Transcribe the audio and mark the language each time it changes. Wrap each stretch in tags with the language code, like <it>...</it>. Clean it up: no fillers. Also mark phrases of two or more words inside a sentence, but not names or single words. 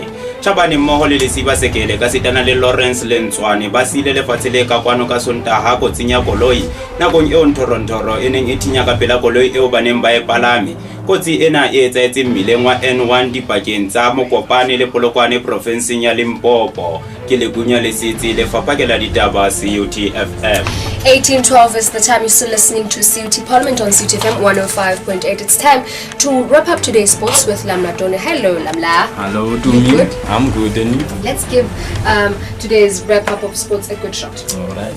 <st>Chabane mmoho le Lesiba Sekele ka sitana le Lawrence Lentswane ba sile lefatshe le ka kwano ka Sontaha kotsing ya koloi nakong eo ntorontoro e neng e thinya ka pela koloi eo ba neng ba e palame. Kotsi ena e etsaetse mmileng wa N1 dipakeng tsa Mokopane le Polokwane provinseng ya Limpopo. Ke Legunya Lesitsi lefapha ke la ditaba CUT FM.</st> <en>18:12 is the time. You're still listening to CUT Parliament on CUT FM 105.8. It's time to wrap up today's sports with Lamla Done. Hello, Lamla. Hello, Dumi. Good? I'm good, and you? Let's give today's wrap up of sports a good shot. All right.</en>